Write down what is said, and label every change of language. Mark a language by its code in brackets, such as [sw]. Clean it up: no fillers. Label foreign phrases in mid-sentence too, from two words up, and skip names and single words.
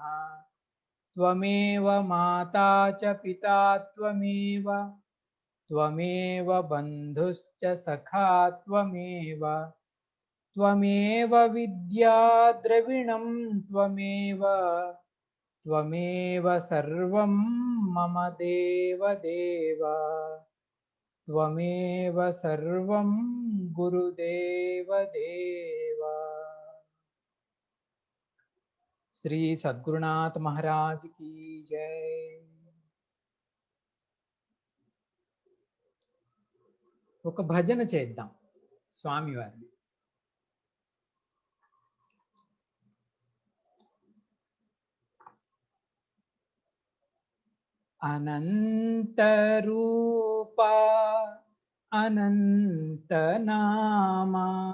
[sa] त्वमेव माता च पिता त्वमेव बन्धुश्च सखा त्वमेव विद्या द्रविणं त्वमेव सर्वं मम देवदेव त्वमेव सर्वं गुरुदेवदेव। [hi] श्री सद्गुरुनाथ महाराज की जय। [te] ఒక భజన చేద్దాం స్వామి వారిని. [sa] అనంత రూప అనంత నామా